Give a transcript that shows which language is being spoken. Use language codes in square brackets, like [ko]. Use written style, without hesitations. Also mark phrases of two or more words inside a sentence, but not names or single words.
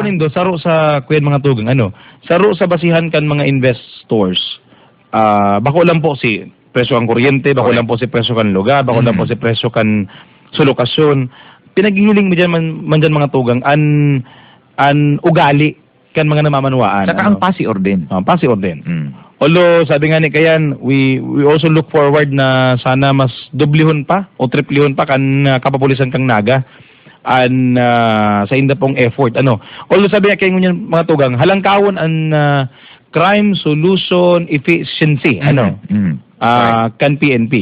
[bik] po nindo, saro sa kuyan mga tugang, ano, saro sa basihan kan mga investors, bako lang po si presyo ang kuryente, bako Correct. lang po si presyo kan lugar, bako lang po si presyo kan sa lokasyon. Pinaghihiling mo dyan man dyan mga tugang, an ugali kan mga namamanwaan. Saka ang pasi orden. Pasi orden. Mm. Although, sabi nga ni Kayan, [en] we also look forward [bik] na sana mas dublihon pa o triplihon pa kan kapapulisan kang Naga sa inda pong effort. Ano? Although sabi nga kayo ngunyan mga tugang, halangkawon ang [en] crime solution efficiency. [bik] Ano? Kan PNP.